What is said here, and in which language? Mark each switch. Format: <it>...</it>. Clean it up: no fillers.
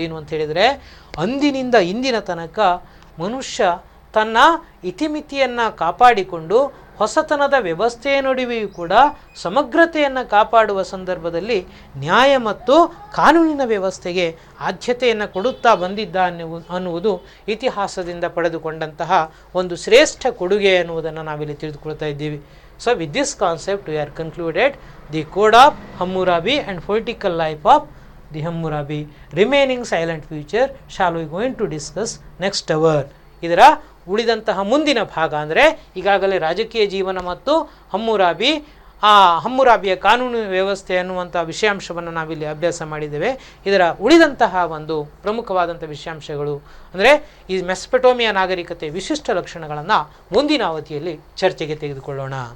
<kn>ಏನು ಅಂತ ಹೇಳಿದರೆ, ಅಂದಿನಿಂದ ಇಂದಿನ ತನಕ ಮನುಷ್ಯ ತನ್ನ ಇತಿಮಿತಿಯನ್ನು ಕಾಪಾಡಿಕೊಂಡು ಹೊಸತನದ ವ್ಯವಸ್ಥೆಯ ನಡುವೆಯೂ ಕೂಡ ಸಮಗ್ರತೆಯನ್ನು ಕಾಪಾಡುವ ಸಂದರ್ಭದಲ್ಲಿ ನ್ಯಾಯ ಮತ್ತು ಕಾನೂನಿನ ವ್ಯವಸ್ಥೆಗೆ ಆದ್ಯತೆಯನ್ನು ಕೊಡುತ್ತಾ ಬಂದಿದ್ದಾನೆ ಅನ್ನುವುದು ಇತಿಹಾಸದಿಂದ ಪಡೆದುಕೊಂಡಂತಹ ಒಂದು ಶ್ರೇಷ್ಠ ಕೊಡುಗೆ ಅನ್ನುವುದನ್ನು ನಾವಿಲ್ಲಿ ತಿಳಿದುಕೊಳ್ತಾ ಇದ್ದೀವಿ.</kn> <en>So with this concept we are concluded the code of Hammurabi and political life of the Hammurabi. Remaining silent future shall we going to discuss next hour.</en> <kn>ಇದರ ಉಳಿದಂತಹ ಮುಂದಿನ ಭಾಗ ಅಂದರೆ ಈಗಾಗಲೇ ರಾಜಕೀಯ ಜೀವನ ಮತ್ತು ಹಮ್ಮುರಾಬಿ ಆ ಹಮ್ಮುರಾಬಿಯ ಕಾನೂನು ವ್ಯವಸ್ಥೆ ಅನ್ನುವಂಥ ವಿಷಯಾಂಶವನ್ನು ನಾವಿಲ್ಲಿ ಅಭ್ಯಾಸ ಮಾಡಿದ್ದೇವೆ. ಇದರ ಉಳಿದಂತಹ ಒಂದು ಪ್ರಮುಖವಾದಂಥ ವಿಷಯಾಂಶಗಳು ಅಂದರೆ ಈ ಮೆಸೊಪೊಟೇಮಿಯಾ ನಾಗರಿಕತೆ ವಿಶಿಷ್ಟ ಲಕ್ಷಣಗಳನ್ನು ಮುಂದಿನ ಅವಧಿಯಲ್ಲಿ ಚರ್ಚೆಗೆ ತೆಗೆದುಕೊಳ್ಳೋಣ.</kn>